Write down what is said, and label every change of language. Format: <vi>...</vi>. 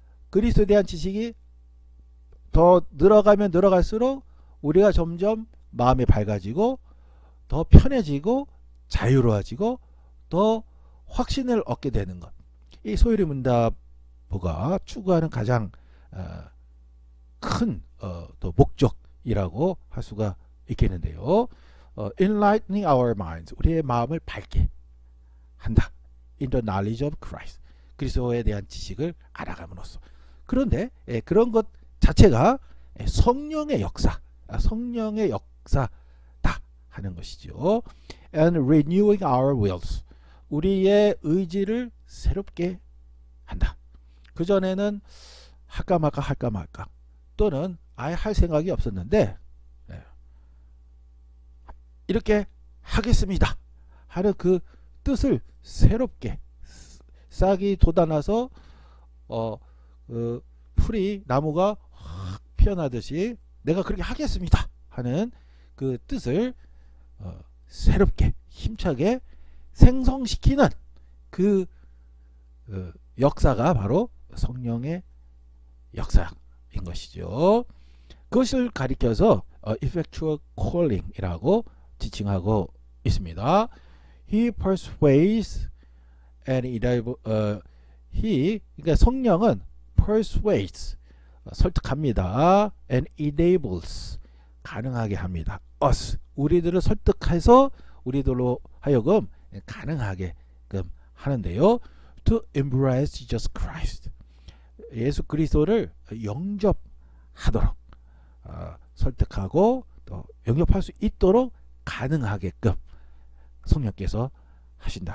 <ko>그리스도에 대한 지식이 더 늘어가면 늘어갈수록 우리가 점점 마음이 밝아지고 더 편해지고 자유로워지고 더 확신을 얻게 되는 것. 이 소요리 문답부가 추구하는 가장 큰 또 목적이라고 할 수가 있겠는데요.</ko> <en>enlightening our minds</en> <ko>우리의 마음을 밝게 한다.</ko> <en>in the knowledge of Christ</en> <ko>그리스도에 대한 지식을 알아감으로써. 그런데 그런 것 자체가 성령의 역사, 성령의 역사다 하는 것이죠.</ko> <en>and renewing our wills</en> <ko>우리의 의지를 새롭게 한다. 그전에는 할까 말까 또는 아예 할 생각이 없었는데 이렇게 하겠습니다 하는 그 뜻을 새롭게 싹이 돋아나서 그 풀이 나무가 확 피어나듯이 내가 그렇게 하겠습니다 하는 그 뜻을 새롭게 힘차게 생성시키는 그 역사가 바로 성령의 역사인 것이죠. 그것을 가리켜서 effectual calling이라고 지칭하고 있습니다.</ko> <en>He persuades and</en> <ko>그러니까 성령은</ko> <en>persuades</en> <ko>설득합니다.</ko> <en>and enables</en> <ko>가능하게 합니다. us 우리들을 설득해서 우리들로 하여금 가능하게끔 하는데요.</ko> <en>to embrace Jesus Christ</en> <ko>예수 그리스도를 영접하도록 설득하고 또 영접할 수 있도록 가능하게끔 성령께서 하신다.</ko>